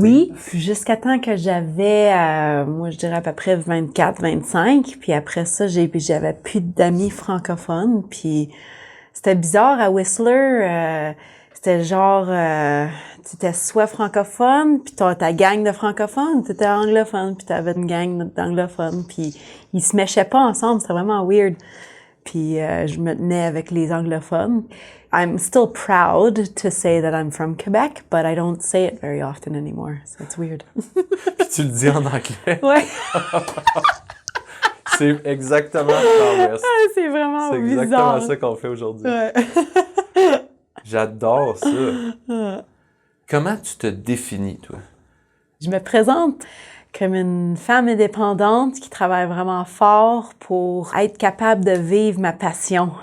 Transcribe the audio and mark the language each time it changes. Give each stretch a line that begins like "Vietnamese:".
French: Oui, jusqu'à temps que j'avais, moi je dirais à peu près 24, 25, puis après ça, j'avais plus d'amis francophones, puis c'était bizarre à Whistler, c'était genre, tu étais soit francophone, puis t'as ta gang de francophones, tu étais anglophone, puis t'avais une gang d'anglophones, puis ils se méchaient pas ensemble, c'était vraiment weird. Puis je me tenais avec les anglophones.
English: I'm still proud to say that I'm from Quebec, but I don't say it very often anymore, so it's weird.
French: Puis tu le dis en anglais? Ouais. C'est exactement Far West. C'est vraiment C'est bizarre. exactement ça qu'on fait aujourd'hui. Ouais. J'adore ça. Comment tu te définis, toi? Je me présente comme une femme indépendante qui travaille vraiment fort pour être capable de vivre ma passion.